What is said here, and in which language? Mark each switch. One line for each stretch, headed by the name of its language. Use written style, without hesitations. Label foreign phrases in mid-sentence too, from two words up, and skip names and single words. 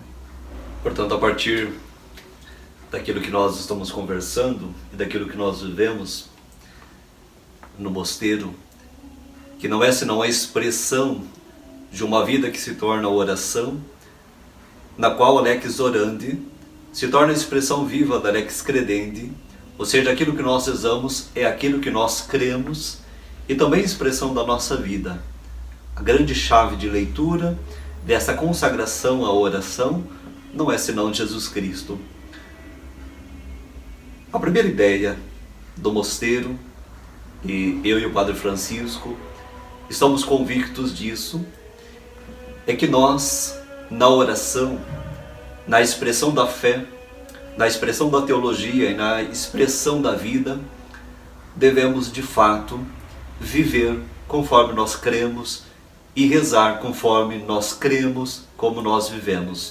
Portuguese: Portanto, a partir daquilo que nós estamos conversando e daquilo que nós vivemos no mosteiro, que não é senão a expressão de uma vida que se torna oração, na qual a
Latin: lex orandi
Portuguese: se torna a expressão viva da
Latin: lex credendi,
Portuguese: ou seja, aquilo que nós rezamos é aquilo que nós cremos e também expressão da nossa vida. A grande chave de leitura dessa consagração à oração não é senão Jesus Cristo. A primeira ideia do mosteiro, e eu e o Padre Francisco estamos convictos disso, é que nós na oração, na expressão da fé, na expressão da teologia e na expressão da vida, devemos de fato viver conforme nós cremos e rezar conforme nós cremos, como nós vivemos.